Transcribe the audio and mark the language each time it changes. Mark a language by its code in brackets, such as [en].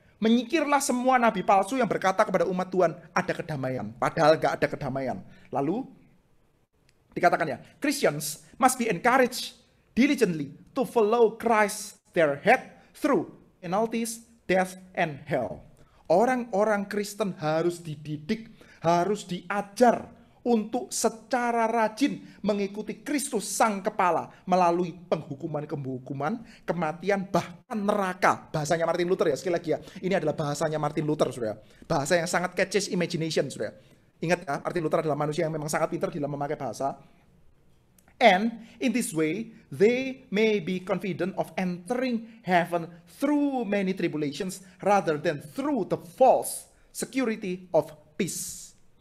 [id] Menyingkirlah semua nabi palsu yang berkata kepada umat Tuhan, ada kedamaian. Padahal gak ada kedamaian. Lalu, dikatakan ya, [en] Christians must be encouraged diligently to follow Christ their head through penalties, death, and hell. [id] Orang-orang Kristen harus dididik, harus diajar untuk secara rajin mengikuti Kristus Sang Kepala melalui penghukuman-penghukuman, kematian, bahkan neraka. Bahasanya Martin Luther ya, sekali lagi ya. Ini adalah bahasanya Martin Luther, saudara. Bahasa yang sangat [en] catches imagination, [id] saudara. Ingat ya, Martin Luther adalah manusia yang memang sangat pintar dalam memakai bahasa. [en] And in this way, they may be confident of entering heaven through many tribulations rather than through the false security of peace.